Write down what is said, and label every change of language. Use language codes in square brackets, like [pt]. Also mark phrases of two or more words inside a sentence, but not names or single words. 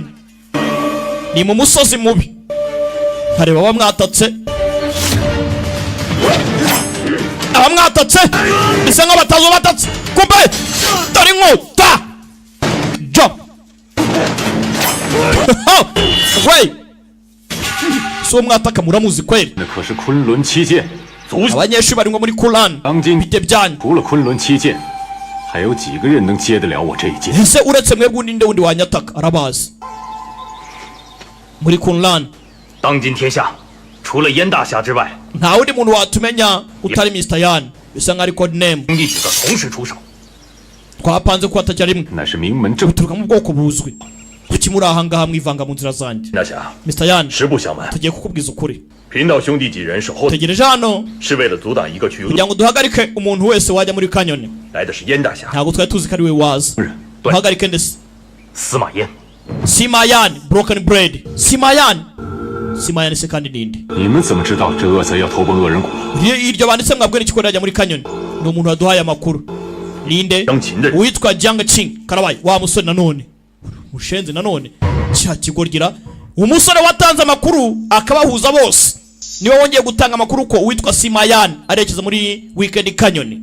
[rw] Ni mu musozi mubi. Hareba bamwatatse. Abamwatatse bisa nk'abatazo batatse. Kumbe dore inkota. Jo. Wey. So mwataka muramuzi kweli? [zh] 那可是昆仑七剑。 [rw] abanyeshuri bari ngo muri Kulan [zh] 当今 [rw] bite byanyu [zh] 除了昆仑七剑，还有几个人能接得了我这一剑？ [rw] ese uretse mwebwe ninde wundi wanyataka? Arabazi muri Kulan [zh] 当今天下，除了燕大侠之外， [rw] nta wundi muntu watumenya utari Mr. Yan. Bisa nk'ari [en] code name. [zh] 兄弟几个同时出手， [rw] twapanze ko atajya rimwe [zh] 那是名门正。 [rw] turuka mu bwoko buzwi. Kuki muri aha ngaha mwivanga mu nzira zanjye? [zh] 大侠， [rw] Mr. Yan [zh] 实不相瞒， [rw] tugiye kukubwiza ukuri. [zh] 贫道兄弟几人守候， [rw] tegereje hano [zh] 是为了阻挡一个去 [rw] kugira ngo duhagarike umuntu wese wajya muri Canyon. [zh] 来的是燕大侠， [rw] ntabwo twari tuzi ko ari we waza. [zh] 对， [rw] duhagarike ndetse [zh] 司马燕。 [rw] Simayan [en] broken bread. [rw] Simayan se kandi ninde? [zh] 你们怎么知道这恶贼要投奔恶人谷？ [rw] iryo banditse mwabwira iki ko yajya muri Canyon? Ni umuntu waduhaye amakuru. Ninde? Uwitwa Jiang Qing. Karabaye wa musore nanone. Mushenze nanone. Cya kigorgira. Umusore watanze amakuru akabahuza bose. Niwe wongeye gutanga amakuru ko uwitwa Simayan arekeza muri Weekend Canyon.